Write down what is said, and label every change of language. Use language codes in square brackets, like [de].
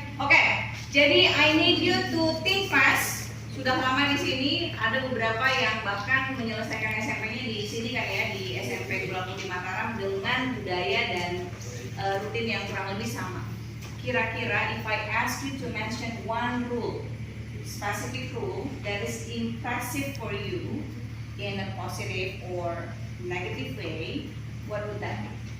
[id] Oke, jadi [en] I need you to think fast. [id] Sudah lama di sini, ada beberapa yang bahkan menyelesaikan SMP-nya di sini kan ya, di SMP Pulau Putih Mataram dengan budaya dan rutin yang kurang lebih sama. Kira-kira [en] if I ask you to mention one rule, specific rule that is impressive for you in a positive or negative way, what would that be?